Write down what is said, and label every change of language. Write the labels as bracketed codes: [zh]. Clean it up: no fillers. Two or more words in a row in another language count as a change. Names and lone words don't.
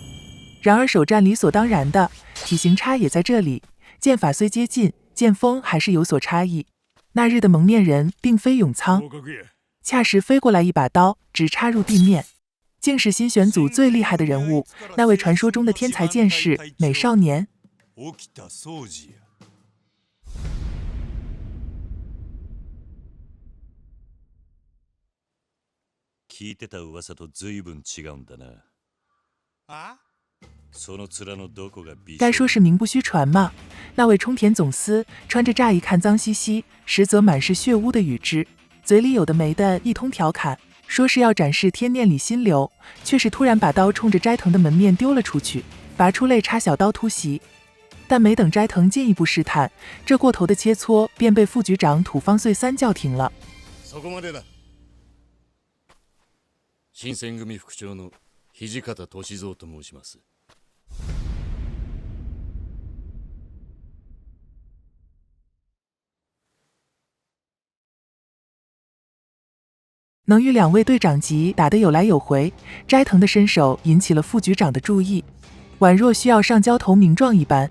[zh] 然而首战理所当然的体型差也在这里，剑法虽接近，剑锋还是有所差异。那日的蒙面人并非永仓，恰时飞过来一把刀，直插入地面，竟是新选组最厉害的人物，那位传说中的天才剑士美少年。 [ja] 聞いてた噂と随分違うんだな。 [zh] 该说是名不虚传嘛。那位冲田总司穿着乍一看脏兮兮，实则满是血污的羽织，嘴里有的没的一通调侃，说是要展示天念里心流，却是突然把刀冲着斋藤的门面丢了出去，拔出肋插小刀突袭。但没等斋藤进一步试探，这过头的切磋便被副局长土方岁三叫停了。 [ja] 新選組副長の土方歳三と申します。 [zh] 能与两位队长级打得有来有回，斋藤的身手引起了副局长的注意，宛若需要上交投名状一般。